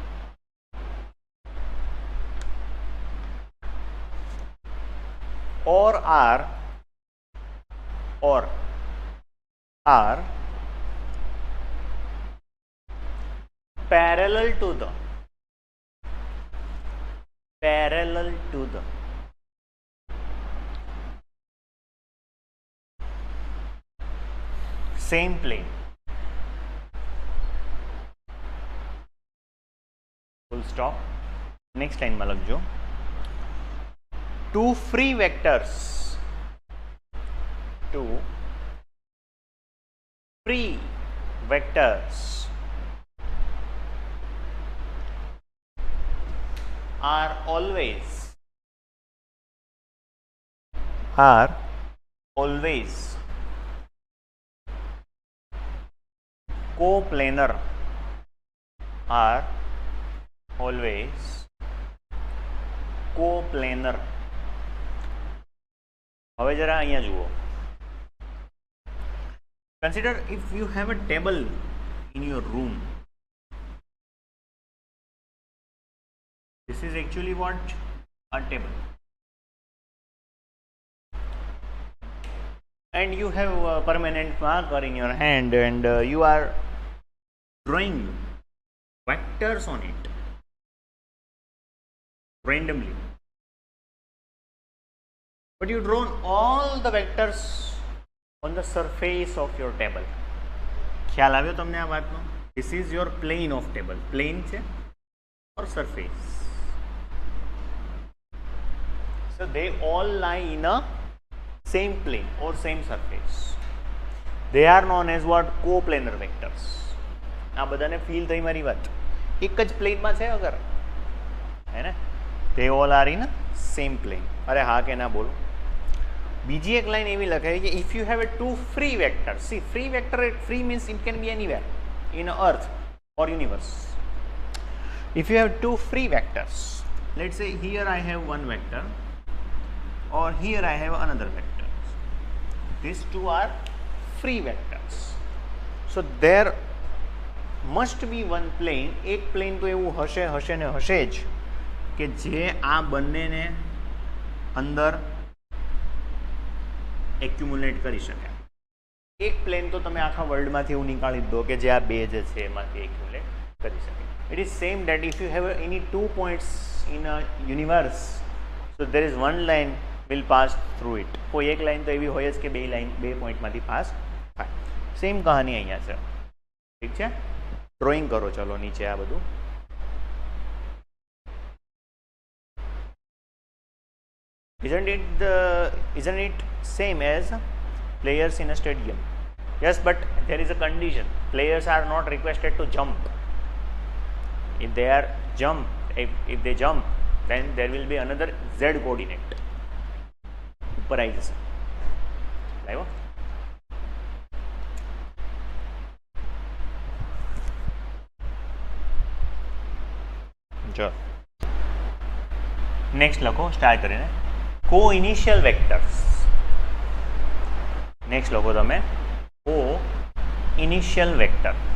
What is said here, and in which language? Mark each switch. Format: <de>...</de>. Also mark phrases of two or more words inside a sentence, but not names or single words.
<en>or are parallel to the same plane. Full stop. Next line</en> <gu>માં લગ જો.</gu> <en>Two free vectors are always coplanar, are always coplanar.</en> <gu>હવે જરા અહીંયા જુઓ.</gu> <en>Consider if you have a table in your room. This is actually what? A table. And you have a permanent marker in your hand and you are drawing vectors on it randomly, but you draw all the vectors on the surface of your table.</en> <gu>ખ્યાલ આવ્યો તમને આ વાતનો?</gu> <en>This is your plane of table. Plane છે or surface. So they all lie in a same plane or same surface. They are known as what? Coplanar vectors.</en> <gu>આ બધાને ફીલ થઈ મારી વાત? એક જ પ્લેનમાં છે અગર, હે ને?</gu> <en>They all are in a same plane.</en> <gu>અરે હા કે ના બોલો? બીજી એક લાઈન એવી લખાય કે</gu> <en>if you have a two free vectors. See, free vector, free means it can be anywhere in earth or universe. If you have two free vectors, let's say here I have one vector or here I have another vector. These two are free vectors. So there must be one plane.</en> <gu>એક plane તો એવું હશે હશે ને હશે જ કે જે આ બંનેને અંદર એક્યુમ્યુલેટ કરી શકે. એક પ્લેન તો તમે આખા વર્લ્ડમાંથી એવું નીકાળી દો કે જે આ બે જે છે એમાંથી એક્યુમ્યુલેટ કરી શકે.</gu> <en>It is same that if you have any 2 points in a universe, so there is one line will pass through it.</en> <gu>કોઈ એક લાઇન તો એવી હોય જ કે બે પોઈન્ટમાંથી પાસ થાય. સેમ કહાની અહીંયા છે. ઠીક છે? ડ્રોઈંગ કરો ચલો નીચે આ બધું.</gu> <en>Isn't it same as players in a stadium? Yes, but there is a condition. Players are not requested to jump. If they jump, then there will be another Z coordinate.</en> <gu>ઉપર આવી જશે. લાવ્યો? જો નેક્સ્ટ લખો સ્ટાર્ટ કરીને.</gu> <en>Co-initial vectors. Next</en> <gu>લખો તમે</gu> <en>co-initial vector.</en>